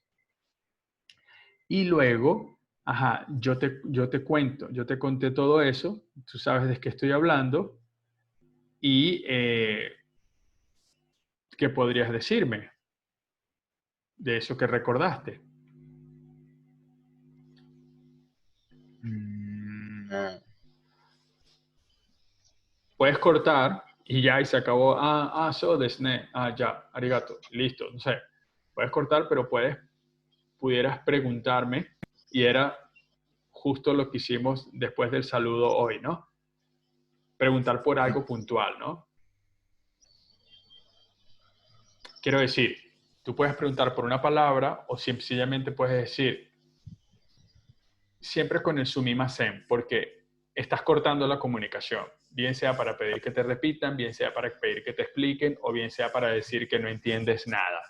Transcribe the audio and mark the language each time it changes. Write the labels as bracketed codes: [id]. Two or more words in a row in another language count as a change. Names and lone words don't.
[es] Y luego, ajá, yo te conté todo eso, tú sabes de qué estoy hablando y qué podrías decirme de eso que recordaste. No. Puedes cortar y ya, y se acabó. [ja] そうですね。や、ありがとう, [es] listo, no sé. Puedes cortar, pero pudieras preguntarme y era justo lo que hicimos después del saludo hoy, ¿no? Preguntar por algo puntual, ¿no? Quiero decir, tú puedes preguntar por una palabra o sencillamente puedes decir, siempre con el sumimasen, porque estás cortando la comunicación, bien sea para pedir que te repitan, bien sea para pedir que te expliquen o bien sea para decir que no entiendes nada.